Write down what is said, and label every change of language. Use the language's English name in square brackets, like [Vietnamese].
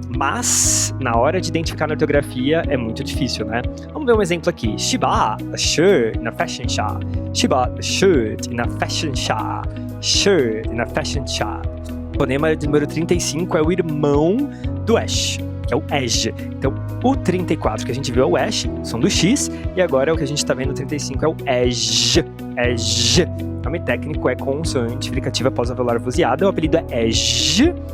[Portuguese] mas na hora de identificar na ortografia é muito difícil, né? Vamos ver um exemplo aqui. [English] She bought a shirt in a fashion shop. She bought a shirt in a fashion shop. Shirt in a fashion shop. [Portuguese] O fonema número 35 é o irmão do Ash, que é o Edge. Então, o 34 que a gente viu é o Ash, som do X, e agora o que a gente está vendo no 35 é o Edge. Edge. O nome técnico é consoante fricativa pós-alveolar vozeada. O apelido é Edge.